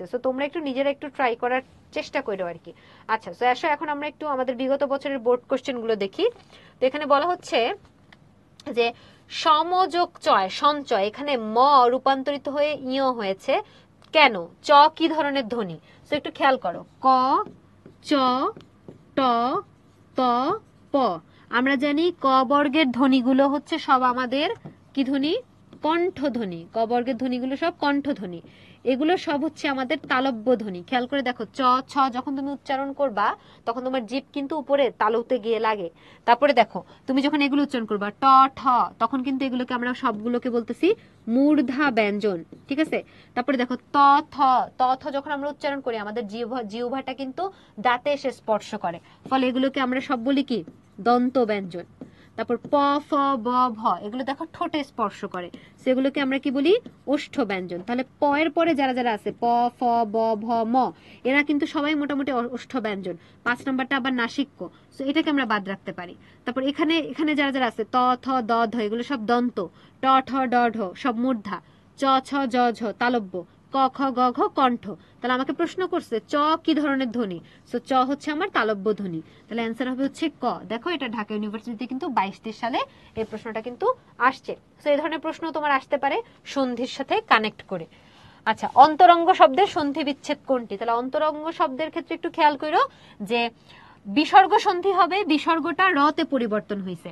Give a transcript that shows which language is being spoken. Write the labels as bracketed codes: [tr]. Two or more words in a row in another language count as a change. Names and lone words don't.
[bn] সো তোমরা একটু নিজেরা একটু ট্রাই করার চেষ্টা করো আর কি। আচ্ছা, সো আসো এখন আমরা একটু আমাদের বিগত বছরের [en] board questions [bn] দেখি। তো এখানে বলা হচ্ছে যে সমযোগ চয় সঞ্চয়, এখানে ম রূপান্তরিত হয়ে ইয় হয়েছে কেন? চ কি ধরনের ধ্বনি? সো একটু খেয়াল করো, ক, চ, ট, ত, প। আমরা জানি ক বর্গের ধ্বনিগুলো হচ্ছে সব আমাদের কি ধ্বনি? কণ্ঠধ্বনি। ক বর্গের ধ্বনিগুলো সব কণ্ঠধ্বনি, এগুলো সব হচ্ছে আমাদের তালব্য ধ্বনি। খেয়াল করে দেখো, চ, ছ যখন তুমি উচ্চারণ করবা তখন তোমার জিভ কিন্তু উপরে তালুতে গিয়ে লাগে। তারপরে দেখো তুমি যখন এগুলো উচ্চারণ করবা ট, ঠ, তখন কিন্তু এগুলোকে আমরা সবগুলোকে বলতেছি মূর্ধা ব্যঞ্জন, ঠিক আছে? তারপরে দেখো ত, থ, ত, থ যখন আমরা উচ্চারণ করি আমাদের জিহ্বাটা কিন্তু দাঁতে এসে স্পর্শ করে, ফলে এগুলোকে আমরা সব বলি কি? দন্ত ব্যঞ্জন। তারপর প ফ ব ভ, এগুলো দেখো ঠোঁটে স্পর্শ করে, সেগুলোকে আমরা কি বলি? ওষ্ঠ ব্যঞ্জন। তাহলে প এর পরে যারা যারা আছে প ফ ব ভ ম, এরা কিন্তু সবাই মোটামুটি ওষ্ঠ ব্যঞ্জন। 5 নম্বরটা আবার নাসিক্য, সো এটাকে আমরা বাদ রাখতে পারি। তারপর এখানে এখানে যারা যারা আছে ত থ দ ধ, এগুলো সব দন্ত। ট ঠ ড ঢ সব মূর্ধা। চ ছ জ ঝ তালব্য। ক খ গ ঘ কণ্ঠ। তাহলে আমাকে প্রশ্ন করছে চ কি ধরনের ধ্বনি, সো চ হচ্ছে আমার তালব্য ধ্বনি। তাহলে অ্যান্সার হবে হচ্ছে ক। দেখো এটা ঢাকা ইউনিভার্সিটিতে কিন্তু 22-23 সালে এই প্রশ্নটা কিন্তু আসছে। সো এই ধরনের প্রশ্ন তোমার আসতে পারে সন্ধির সাথে কানেক্ট করে। আচ্ছা, অন্তরঙ্গ শব্দের সন্ধি বিচ্ছেদ কোনটি? তাহলে অন্তরঙ্গ শব্দের ক্ষেত্রে একটু খেয়াল করো যে বিসর্গ সন্ধি হবে, বিসর্গটা রতে পরিবর্তন হয়েছে।